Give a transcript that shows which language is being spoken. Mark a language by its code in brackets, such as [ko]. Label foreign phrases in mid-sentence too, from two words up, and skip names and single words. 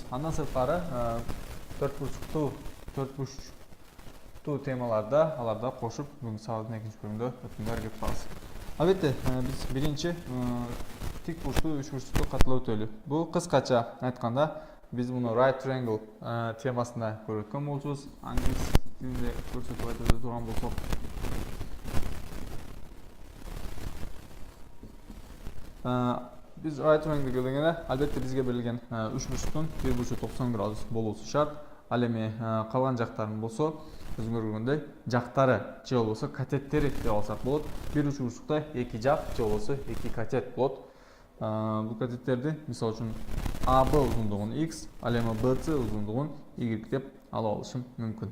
[ky] Андан сырткары 4 бурчтуу темаларда аларда кошуп бүгүнкү сабактын экинчи бөлүмүндө өтүүгө аракет кылабыз. Албетте, биз биринчи тик бурчтуу, үч бурчтукту катылып өтөлү. Бул кыскача айтканда биз муну [en] right triangle [ky] темасында көрүп өткөн болчубуз. Англис тилинде көрсөтүп айтып турган болсок, биз [en] right triangle [ky] дегенде албетте бизге берилген үч бурчтуктун бир бурчу 90 градус болуусу шарт. Ал эми калган жактарын болсо өзүңөр көргөндөй жактары же болбосо катеттери деп алсак болот. Бир үч бурчтукта эки жак же болбосо эки катет болот. Бул катеттерди мисалы үчүн AB узундугун x, ал эми BC узундугун y деп алып алышым мүмкүн.